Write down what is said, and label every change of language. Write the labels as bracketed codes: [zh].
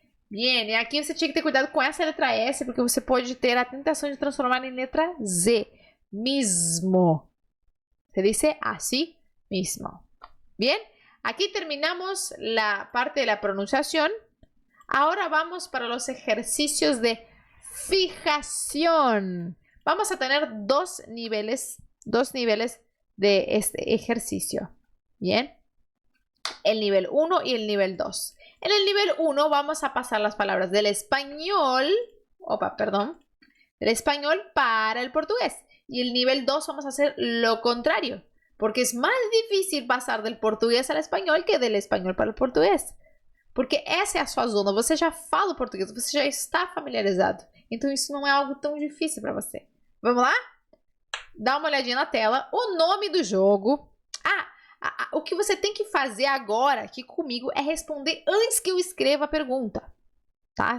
[pt] Bien, e aqui você tinha que ter cuidado com essa letra S, porque você pode ter a tentação de transformar em letra Z. [es] Mismo. Se dice así mismo. Bien, aquí terminamos la parte de la pronunciación. Ahora vamos para los ejercicios de fijación. Vamos a tener dos niveles de este ejercicio. Bien, el nivel 1 y el nivel 2. En el nivel 1 vamos a pasar las palabras del español, del español para el portugués. Y el nivel 2 vamos a hacer lo contrario, porque es más difícil pasar del português [pt] ao espanhol [es] que del español [pt] para o português. Porque essa é a sua zona, você já fala o português, você já está familiarizado. Então isso não é algo tão difícil para você. Vamos lá? Dá uma olhadinha na tela. O nome do jogo. O que você tem que fazer agora aqui comigo é responder antes que eu escreva a pergunta. Tá?